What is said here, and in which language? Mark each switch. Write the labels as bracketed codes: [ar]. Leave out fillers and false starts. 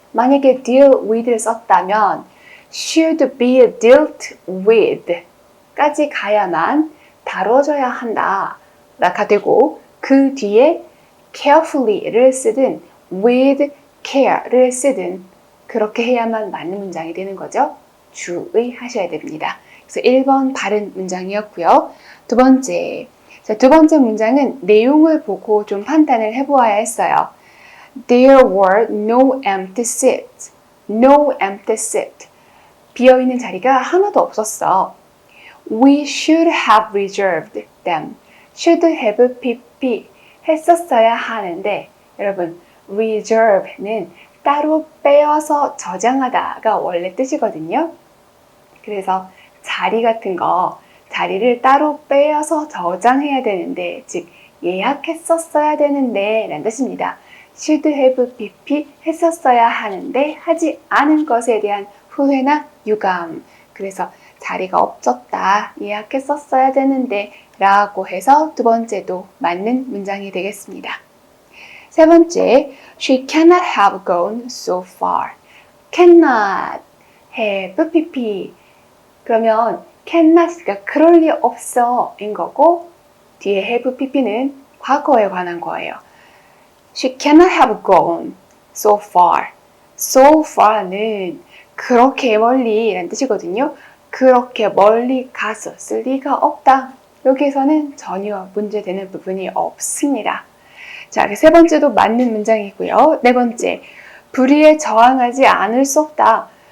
[ko] 만약에 deal with를 썼다면 [en] should be dealt with [ko] 까지 가야만 다뤄져야 한다 라가 되고 그 뒤에 carefully를 쓰든 with care를 쓰든 그렇게 해야만 맞는 문장이 되는 거죠. 주의하셔야 됩니다. 그래서 1번 바른 문장이었고요. 두 번째 문장은 내용을 보고 좀 판단을 해보아야 했어요. [en] There were no empty seats. No empty seat. [ko] 비어있는 자리가 하나도 없었어. [en] We should have reserved them. [ko] should have pp 했었어야 하는데 여러분 reserve는 따로 빼어서 저장하다가 원래 뜻이거든요. 그래서 자리 같은 거 자리를 따로 빼어서 저장해야 되는데 즉 예약했었어야 되는데 라는 뜻입니다. should have pp 했었어야 하는데 하지 않은 것에 대한 후회나 유감. 그래서 자리가 없었다. 예약했었어야 되는데 라고 해서 두 번째도 맞는 문장이 되겠습니다. 세 번째, [en] she cannot have gone so far. [ko] cannot have pp 그러면 cannot가 그럴 리 없어 인 거고 뒤에 have pp는 과거에 관한 거예요. [en] She cannot have gone so far. [ko] So far는 그렇게 멀리 라는 뜻이거든요. 그렇게 멀리 갔었을 리가 없다. 여기에서는 전혀 문제되는 부분이 없습니다. 자, 세 번째도 맞는 문장이고요. 네 번째, 불의에 저항하지 않을 수 없다.